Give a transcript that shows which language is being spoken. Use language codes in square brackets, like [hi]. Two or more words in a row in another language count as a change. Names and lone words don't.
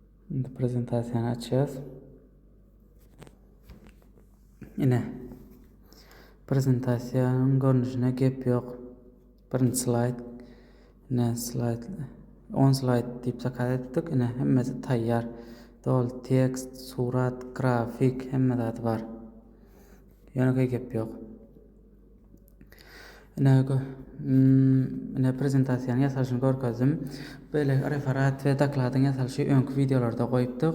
[tk] Indi prezentasiyani açacağız. Ine prezentasiyanın görünüşine gep yok. Birinci slide. Ine slide 10 slide deyip sakat etdik. Ine hemmesi tayyar. Dol tekst, surat, grafik hemme zat var. Ýöne gep yok. Ine prezentasiýany ýasaşyny görkezdim. Böyle referat we dokladyň ýasaşy öňkü videolarda goýupdyk.